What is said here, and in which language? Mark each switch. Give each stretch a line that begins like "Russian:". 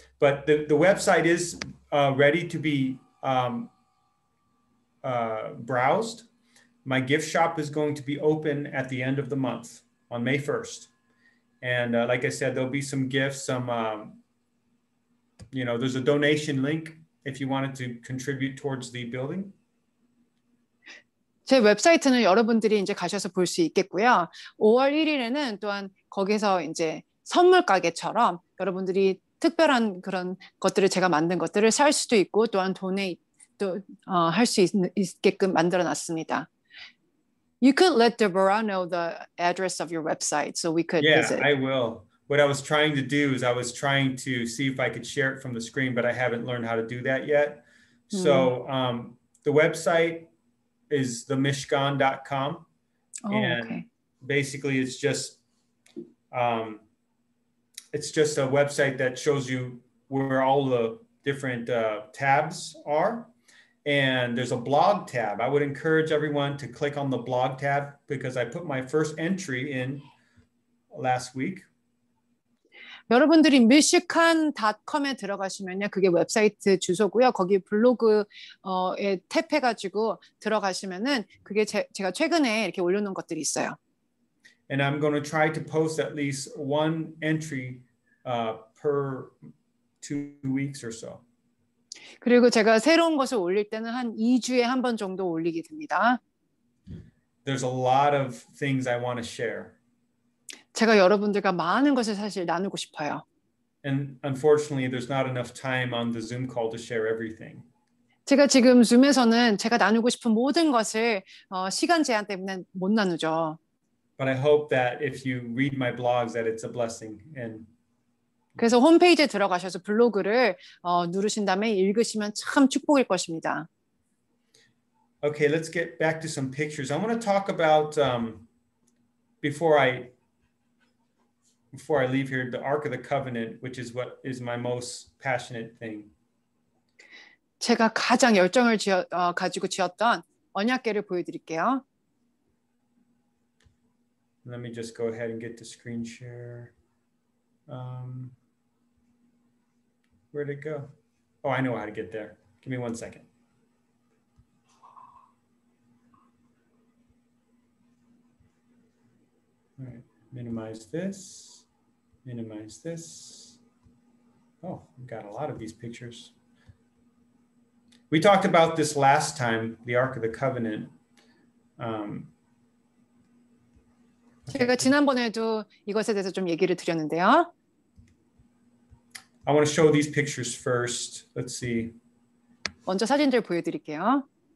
English: But the website is ready to be browsed. My gift shop is going to be open at the end of the month on May 1st. And like I said, there'll be some gifts, some, there's a donation link if you wanted to contribute towards the building.
Korean: 제 웹사이트는 여러분들이 이제 가셔서 볼 수 있겠고요. 5월 1일에는 또한 거기서 이제 선물 가게처럼 여러분들이 특별한 그런 것들을 제가 만든 것들을 살 수도 있고 또한 할 수 있게끔 만들어 놨습니다.
English: You could let Deborah know the address of your website so we could visit. Yeah, I will. What I was trying to do is I was trying to see if I could share it from the screen, but I haven't learned how to do that yet. So the website is themishkan.com. And okay. basically it's just a website that shows you where all the different tabs are. And there's a blog tab. I would encourage everyone to click on the blog tab because I put my first entry in last week.
Korean: 여러분들이 미시칸.com에 들어가시면요. 그게 웹사이트 주소고요. 거기 블로그에 탭해가지고 들어가시면은 그게 제가 최근에 이렇게 올려놓은 것들이 있어요.
English: And I'm going to try to post at least one entry per 2 weeks or so.
Korean: 그리고 제가 새로운 것을 올릴 때는 한 2주에 한 번 정도 올리게 됩니다.
English: There's a lot of things I want to share.
Korean: 제가 여러분들과 많은 것을 사실 나누고 싶어요.
English: And unfortunately, there's not enough time on the Zoom call to share everything.
Korean: 제가 지금 줌에서는 제가 나누고 싶은 모든 것을 시간 제한 때문에 못 나누죠.
English: But I hope that if you read my blogs, that it's a blessing. And
Korean: 그래서 홈페이지에 들어가셔서 블로그를 누르신 다음에 읽으시면 참 축복일 것입니다.
English: Okay, let's get back to some pictures. I want to talk about before I leave here, the Ark of the Covenant, which is what is my most passionate thing.
Korean: 제가 가장 열정을 가지고 지었던 언약궤를 보여드릴게요.
English: Let me just go ahead and get the screen share. Where'd it go? Oh, I know how to get there. Give me 1 second. All right, minimize this, minimize this. Oh, we've got a lot of these pictures. We talked about this last time, the Ark of the Covenant.
Korean: 제가 지난번에도 이것에 대해서 좀 얘기를 드렸는데요.
English: I want to show these pictures first. Let's see.
Korean: 먼저 사진들 보여드릴게요.